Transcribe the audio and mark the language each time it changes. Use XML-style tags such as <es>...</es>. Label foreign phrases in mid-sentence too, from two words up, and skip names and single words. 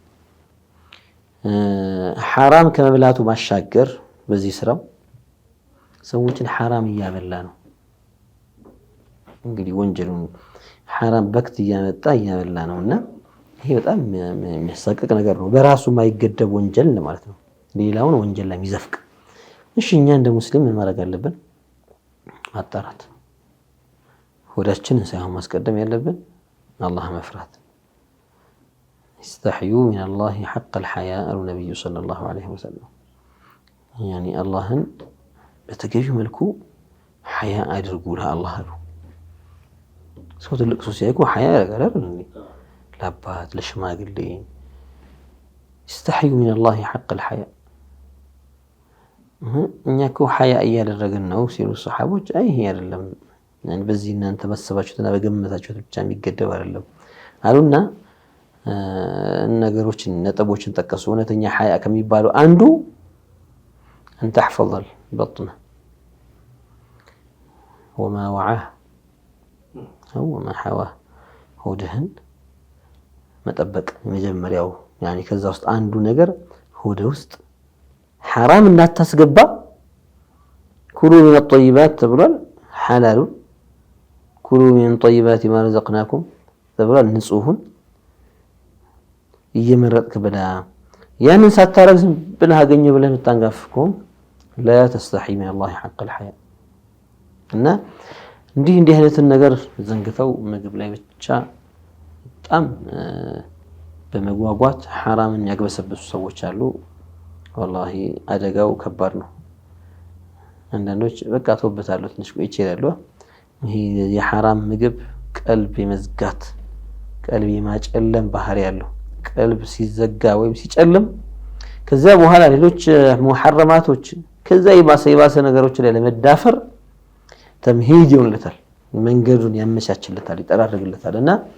<am>ሐራም ከመብላቱ ማሻገር በዚህ ስራው ሰዎችን ሐራም እያበላ ነው። እንግዲህ ወንጀሉን ሐራም በክት እያመጣ እያበላ ነውና ይሄ በጣም የሚያሳቅቅ ነገር ነው። በራሱ ማይገደብ ወንጀል ማለት ነው፣ ሌላውን ወንጀል ላይ የሚዘፍቅ። እሺ እኛ እንደ ሙስሊም ምን ማድረግ አለብን? ማጣራት፣ ሆዳችንን ሳይሆን ማስቀደም ያለብን አላህ መፍራት።</am> <ar>استحيوا من الله حق الحياء النبي صلى الله عليه وسلم يعني</ar> <am>አላህን በተገቢው መልኩ ሐያ አድርጉ ለአላህ አሉ። ሰው ትልቅ ሰው ሲያይቁ ሐያ ያደርጋል እንዴ? ለአባት ለሽማግሌ</am> <ar>استحيوا من الله حق الحياء።</ar> <am>እኛ እኮ ሐያ እያደረግን ነው ሲሉ ሰሃቦች አይ ይሄ አይደለም يعني በዚህ እናንተ በሰባችሁትና በገመታችሁት ብቻ የሚገደብ አይደለም አሉና ነገሮችን ነጥቦችን ጠቀሱ። እውነተኛ ሐያ ከሚባለው አንዱ</am> <ar>أن تحفظ البطن وما وعاه أو وما حواه</ar> <am>ሆድህን መጠበቅ መጀመሪያው ያኒ ከዛ ውስጥ አንዱ ነገር ሆድ ውስጥ حرام እንዳታስገባ</am> <ar>كلوا من الطيبات</ar> <am>ተብሏል። حلال</am> <ar>كلوا من طيبات ما رزقناكم</ar> <am>ተብሏል። ንጹህን እየመረጥክ ብላ ያንን ሳታረግ ዝም ብለህ አገኘ ብለህ የምታንጋፍከው</am> <ar>لا تستحي من الله حق الحياء</ar> <am>እና እንዲህ አይነትን ነገር ዘንግተው ምግብ ላይ ብቻ በጣም በመጓጓት حرامን ያግበሰብሱ ሰዎች አሉ። والله አደጋው ከባድ ነው። አንዳንዶች በቃ ተውበታለሁ ትንሽ ቆይቼ ይላሉ። ይሄ የሐራም ምግብ ቀልብ የመዝጋት ቀልብ የማጨለም ባህሪ ያለው ቀልብ ሲዘጋ ወይም ሲጨልም ከዛ በኋላ ሌሎች ሙሐረማቶች ከዛ የባሰ ነገሮች ላይ ለመዳፈር ተምሂድ ይሆንለታል፣ መንገዱን ያመቻችለታል፣ ይጠራርግለታል። እና</am>